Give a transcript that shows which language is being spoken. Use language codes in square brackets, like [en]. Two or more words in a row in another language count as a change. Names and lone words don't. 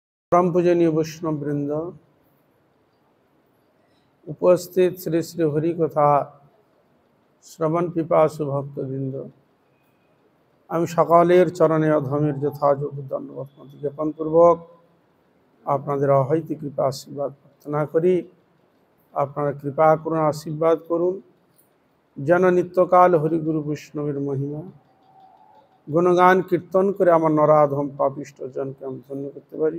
[bn] পরম পূজনীয় বৈষ্ণব বৃন্দ উপস্থিত শ্রী শ্রী হরি কথা শ্রবণ পিপাসু ভক্তবৃন্দ আমি সকলের চরণে অধমের যথাযোগ্য ধন্যবাদ জ্ঞাপন পূর্বক আপনাদের অহৈত কৃপা আশীর্বাদ প্রার্থনা করি। আপনারা কৃপা করুন, আশীর্বাদ করুন যেন নিত্যকাল হরিগুরু বৈষ্ণবের মহিমা গুণগান কীর্তন করে আমার নরাধম পাপিষ্ট জনকে আমি ধন্য করতে পারি।